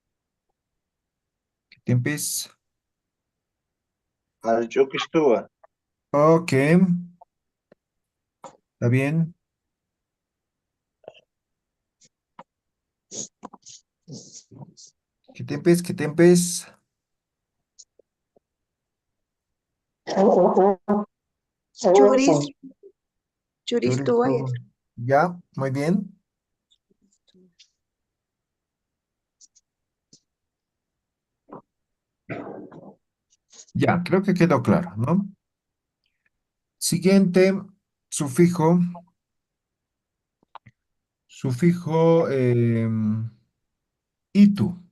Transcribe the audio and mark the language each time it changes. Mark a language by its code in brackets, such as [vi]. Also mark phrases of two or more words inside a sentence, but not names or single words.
[es] Tempes. Archukistúa. Ok, está bien. Que tempes. [ay] Churis, Churistúa. [es] Chorizo. Ya, muy bien. Ya, creo que quedó claro, ¿no? Siguiente, sufijo. Sufijo itu.